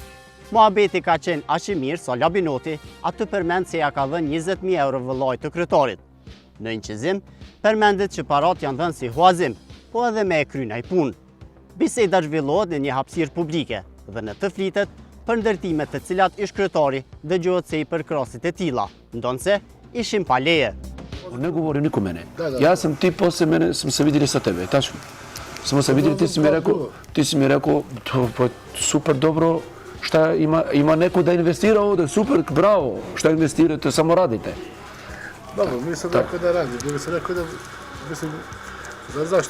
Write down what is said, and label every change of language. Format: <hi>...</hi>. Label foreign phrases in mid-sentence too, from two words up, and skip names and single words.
<sq>Muhabeti ka qenë aq i mirë sa Labinoti atë përmend se ja ka dhënë 20.000 euro vëllait të kryetarit. Në incizim, përmendet që parat janë dhënë si huazim, po edhe me e kry ai punë. Biseda zhvillohet në një hapësirë publike dhe në të flitet për ndërtimet të cilat ish kryetari dëgjohet se i përkrasit e tilla, ndonse ishin pa leje.</sq> <sr>Ne govorim nikome ne. Ja sam ti posle mene smo se vidjeli sa tebe, tačno. Smo se vidjeli, ti si mi rekao, super dobro, šta ima neko da investira ovdje, super, bravo, šta investirate, samo radite. Dobro, nisam rekao da radi, nego sam rekao da, mislim, zašto?</sr>